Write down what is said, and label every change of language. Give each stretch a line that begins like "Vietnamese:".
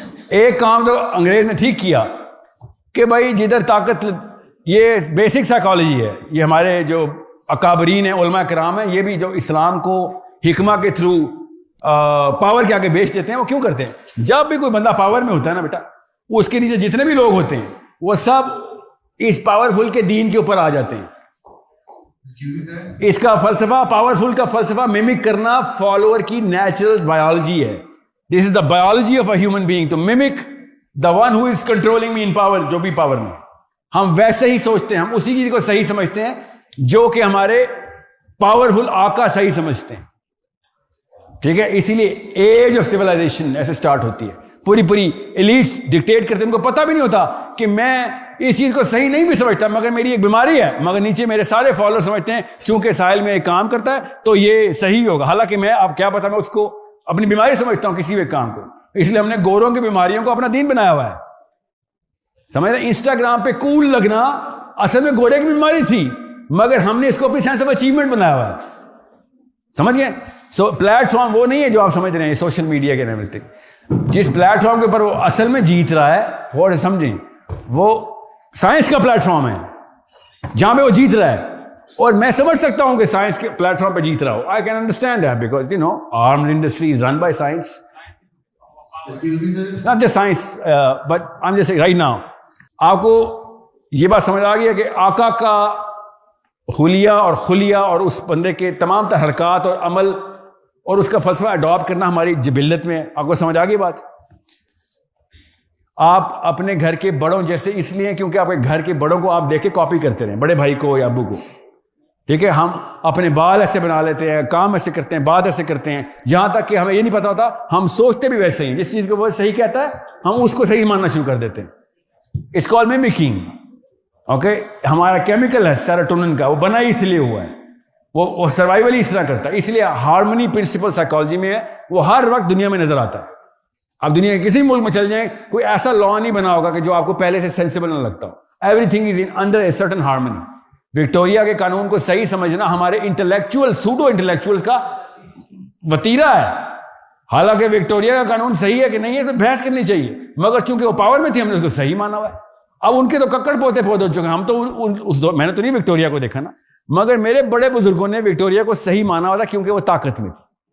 Urdu: ایک کام تو انگریز نے ٹھیک کیا کہ بھائی جدھر طاقت، یہ بیسک سائیکالوجی ہے، یہ ہمارے جو اکابرین ہیں علماء کرام ہیں، یہ بھی جو اسلام کو حکمہ کے تھرو پاور کے آگے بیچ دیتے ہیں. وہ کیوں کرتے ہیں؟ جب بھی کوئی بندہ پاور میں ہوتا ہے نا بیٹا، اس کے نیچے جتنے بھی لوگ ہوتے ہیں وہ سب اس پاورفل کے دین کے اوپر آ جاتے ہیں. اس کا فلسفہ، پاورفل کا فلسفہ میمک کرنا فالوور کی نیچرل بایولوجی ہے.
English: This is the biology of a human being to mimic the one who is controlling me in power.
Urdu: جو بھی پاور میں ہم ویسے ہی سوچتے ہیں، ہم اسی چیز کو صحیح سمجھتے ہیں جو کہ ہمارے پاورفل آقا صحیح سمجھتے ہیں. ٹھیک ہے، اسی لیے ایج آف سویلائزیشن ایسے سٹارٹ ہوتی ہے. پوری ایلیٹس ڈکٹیٹ کرتے ہیں، ان کو پتہ بھی نہیں ہوتا کہ میں اس چیز کو صحیح نہیں بھی سمجھتا، مگر میری ایک بیماری ہے، مگر نیچے میرے سارے فالوور سمجھتے ہیں چونکہ ساحل میں ایک کام کرتا ہے تو یہ صحیح ہوگا. حالانکہ میں اب کیا پتا، میں اس کو اپنی بیماری سمجھتا ہوں کسی بھی کام کو. اس لیے ہم نے گوروں کی بیماریوں کو اپنا دین بنایا ہوا ہے. سمجھ رہے؟ انسٹاگرام پہ کول لگنا اصل میں گورے کی بیماری تھی، مگر ہم نے اس کو اپنی سینس آف اچیومنٹ بنایا ہوا ہے. سمجھ گئے؟ سو پلیٹ فارم وہ نہیں ہے جو آپ سمجھ رہے ہیں سوشل میڈیا کے ایوری. جس پلیٹ فارم کے اوپر وہ اصل میں جیت رہا ہے وہ سمجھیں، وہ سائنس کا پلیٹ فارم ہے جہاں پہ وہ جیت رہا ہے. اور میں سمجھ سکتا ہوں کہ سائنس کے پلیٹ فارم پہ جیت رہا ہو.
English: I can understand that because you know armed industry is run by science. It's not just science, but I'm just saying right now.
Urdu: آپ کو یہ بات سمجھ آ گئی ہے کہ آقا کا حلیہ اور خلیہ اور اس بندے کے تمام تر حرکات اور عمل اور اس کا فلسفہ اڈاپٹ کرنا ہماری جبلت میں. آپ کو سمجھ آ گئی بات؟ آپ اپنے گھر کے بڑوں جیسے اس لیے کیونکہ آپ کے گھر کے بڑوں کو آپ دیکھ کے کاپی کرتے رہیں، بڑے بھائی کو یا ابو کو. ٹھیک ہے، ہم اپنے بال ایسے بنا لیتے ہیں، کام ایسے کرتے ہیں، بات ایسے کرتے ہیں، یہاں تک کہ ہمیں یہ نہیں پتا ہوتا ہم سوچتے بھی ویسے ہی. جس چیز کو وہ صحیح کہتا ہے ہم اس کو صحیح ماننا شروع کر دیتے ہیں.
English: It's called mimicking.
Urdu: اوکے، ہمارا کیمیکل ہے سیروٹونن کا، وہ بنا ہی اس لیے ہوا ہے، وہ سروائیول ہی اس طرح کرتا ہے. اس لیے ہارمونی پرنسپل سائیکالوجی میں ہے، وہ ہر وقت دنیا میں نظر آتا ہے. آپ دنیا کے کسی ملک میں چل جائیں، کوئی ایسا لا نہیں بنا ہوگا کہ جو آپ کو پہلے سے سینسیبل نہ لگتا ہو.
English: Everything is under a certain harmony.
Urdu: Victoria کے قانون کو صحیح سمجھنا ہمارے انٹلیکچوئل سوڈو انٹلیکچوئلس کا وتیرہ ہے. حالانکہ وکٹوریا کا قانون صحیح ہے کہ نہیں ہے تو بحث کرنی چاہیے، مگر چونکہ وہ پاور میں تھی ہم نے اس کو صحیح مانا ہوا ہے. اب ان کے تو ککڑ پوتے ہو چکے ہیں. ہم تو اس دور میں نے تو نہیں وکٹوریا کو دیکھا نا، مگر میرے بڑے بزرگوں نے وکٹوریا کو صحیح مانا ہوا تھا کیونکہ وہ طاقت میں تھی.